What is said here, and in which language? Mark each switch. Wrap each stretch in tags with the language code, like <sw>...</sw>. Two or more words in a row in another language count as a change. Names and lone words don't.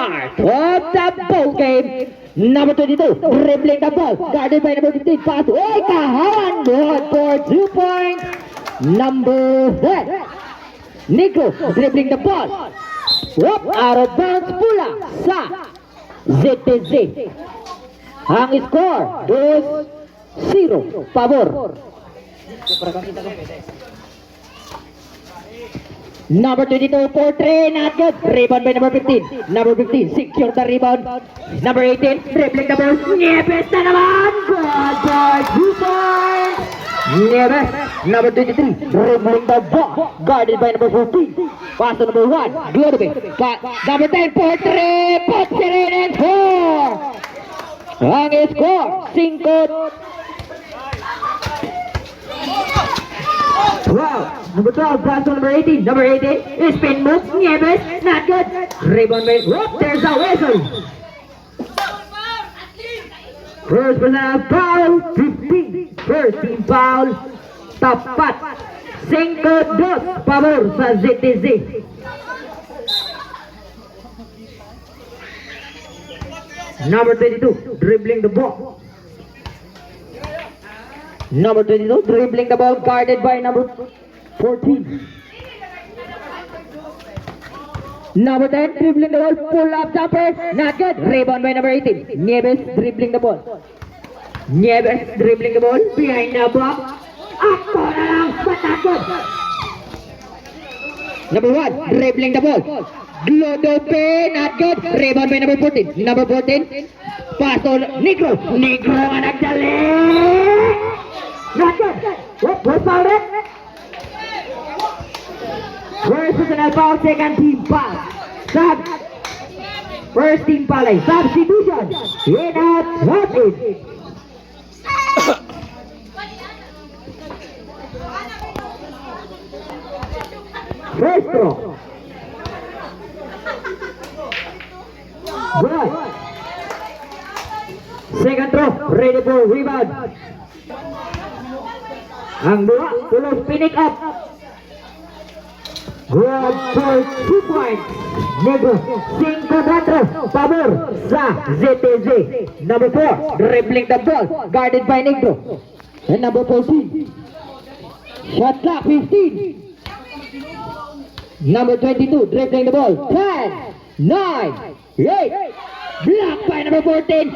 <en>of the ball game. Number 22, dribbling the ball, guarded by number 15, pass. Oh, kahawan, good for 2 points. Number 10, Nico, dribbling the ball. Whoop, out of bounds</en> <hil>pula sa</hil> <en>ZTZ.</en> <hil>Ang score, 2-0, pabor.</hil> <en>Number 22 for 3, not good. Rebound by number 15. Number 15, secure the rebound. Number 18, dribbling the ball.</en> <hil>Nieves na naman.</hil> <en>Good boy, 2 points. Nieves, number 23, dribbling the ball. Guarded by number 14. Pass to number 1, Glodovich. Number 10 for 3, puts it in and 4.</en> <hil>Ang score, 5. 12.</hil> <en>Number 12, pass to number 18. Number 18, spin move. Nieves, not good. Rebound by, whoop, there's a whistle. First personal foul, 15. First team foul, tapat. 5-2,</en> <hil>pabor sa</hil> <en>ZTZ. Number 22, dribbling the ball. Number 22, dribbling the ball, guarded by number 14. Number 10, dribbling the ball, pull up jumper, not good. Rebound by number 18. Nieves, dribbling the ball. Nieves, dribbling the ball, behind the block.</en> <hil>Ako na lang,</hil> <en>but not good. Number 1, dribbling the ball. Glodovich, not good. Rebound by number 14. Number 14, pass on Negro. Negro</en> <hil>ang nagdali.</hil> <en>Not good. What's foul it? First personal foul, second team foul. First team foul ay substitution. In out, not in. First throw. Good. Second throw, ready for rebound.</en> <hil>Ang dua, tulos pinik up.</hil> <en>Good for 2 points.</en> <hil>Negro, 5-4, pabor sa ZTZ.</hil> <en>Number 4, dribbling the ball, guarded by Negro. And number 14, shot clock 15. Number 22, dribbling the ball, 10, 9, 8. Blocked by number 14.</en>